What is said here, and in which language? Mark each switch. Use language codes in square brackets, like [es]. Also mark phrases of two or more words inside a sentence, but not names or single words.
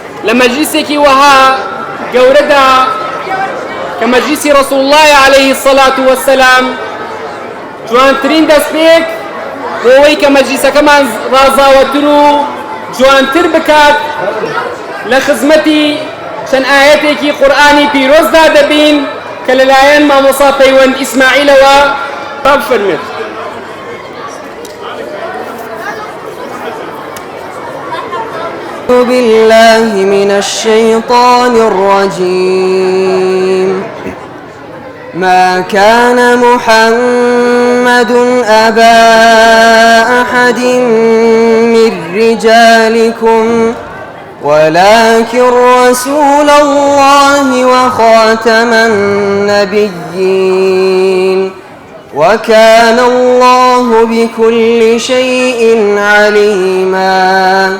[ckb] لمجلسێکی وەها گەورەدا کە مەجلیسی [ar] رسول الله عليه الصلاة والسلام [ckb] جوانترین دەستپێک بۆ ئەوەی کە مەجلیسەکەمان ڕازاوەتر و جوانتر بکات لە خزمەتی چەند ئاەتێکی قورئانی پیرۆزدا دەبین کە لەلایەن مامۆستا پەیوەند ئیسماعیلەوە بفەرمێت. [ar] أعوذ بالله من الشيطان الرجيم. ما كان محمد أبا أحد من رجالكم ولكن رسول الله وخاتم النبيين وكان الله بكل شيء عليما.